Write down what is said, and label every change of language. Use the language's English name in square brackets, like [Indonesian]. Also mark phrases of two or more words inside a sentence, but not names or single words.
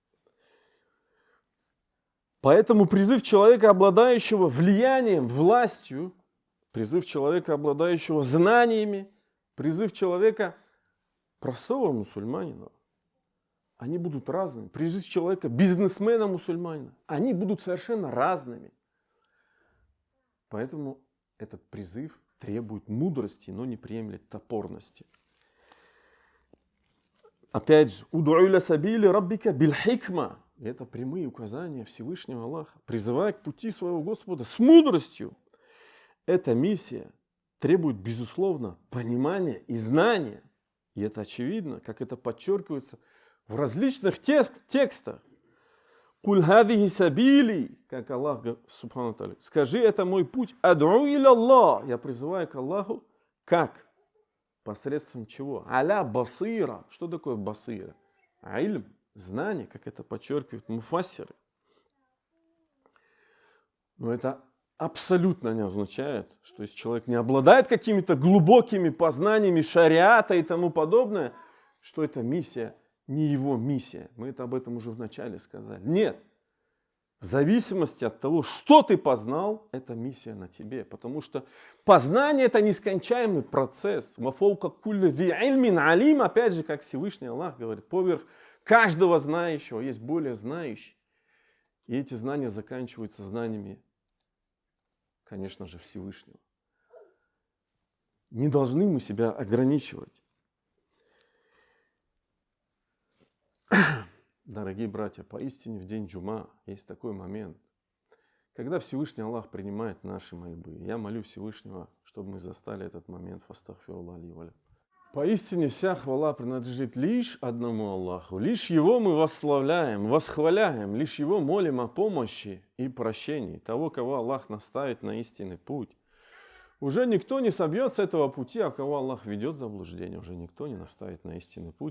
[Russian] Поэтому призыв человека, обладающего влиянием, властью, призыв человека, обладающего знаниями, призыв человека, простого мусульманина, они будут разными. Призыв человека, бизнесмена-мусульманина, они будут совершенно разными. Поэтому этот призыв требует мудрости, но не приемлет топорности. Опять же, [Arabic] «ادع إلى سبيل ربك بالحكمة». [Russian] Это прямые указания Всевышнего Аллаха. Призывай к пути своего Господа с мудростью. Эта миссия требует, безусловно, понимания и знания. И это очевидно, как это подчеркивается в различных текстах. [Arabic] «قل هذه سبيلي», [Russian] как Аллах, [Arabic] سبحانه وتعالى, [Russian] скажи, это мой путь. [Arabic] «أدعو إلى الله». [Russian] Я призываю к Аллаху. Как? Посредством чего? [Arabic] على بصيرة. [Russian] Что такое басира? Ильм, знание, как это подчеркивают муфассиры. Но это абсолютно не означает, что если человек не обладает какими-то глубокими познаниями шариата и тому подобное, что эта миссия не его миссия. Мы это об этом уже вначале сказали. Нет. В зависимости от того, что ты познал, это миссия на тебе. Потому что познание – это нескончаемый процесс. [Arabic] وفوق كل ذي علم عليم, [Russian] опять же, как Всевышний Аллах говорит, поверх каждого знающего есть более знающий. И эти знания заканчиваются знаниями, конечно же, Всевышнего. Не должны мы себя ограничивать. Дорогие братья, поистине в день джума есть такой момент, когда Всевышний Аллах принимает наши мольбы. Я молю Всевышнего, чтобы мы застали этот момент. [Arabic] فأستغفر الله لي ولكم. [Russian] Поистине вся хвала принадлежит лишь одному Аллаху. Лишь Его мы восславляем, восхваляем, лишь Его молим о помощи и прощении того, кого Аллах наставит на истинный путь. Уже никто не собьет с этого пути, а кого Аллах ведет в заблуждение, уже никто не наставит на истинный путь.